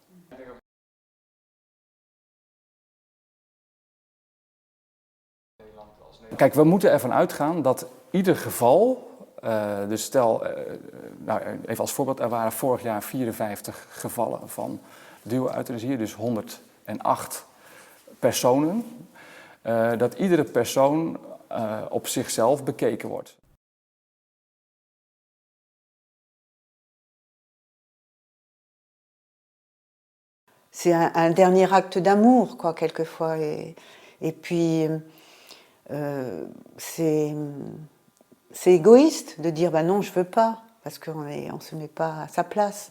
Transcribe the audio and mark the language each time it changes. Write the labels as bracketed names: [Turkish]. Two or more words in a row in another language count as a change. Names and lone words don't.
[Dutch] Kijk, we moeten ervan uitgaan dat ieder geval, dus stel, nou, even als voorbeeld, er waren vorig jaar 54 gevallen van duo-euthanasie, dus 108 personen, dat iedere persoon op zichzelf bekeken wordt. [French] C'est un dernier acte d'amour, quoi, quelquefois. Et puis, c'est égoïste de dire, bah non, je veux pas, parce qu'on ne se met pas à sa place.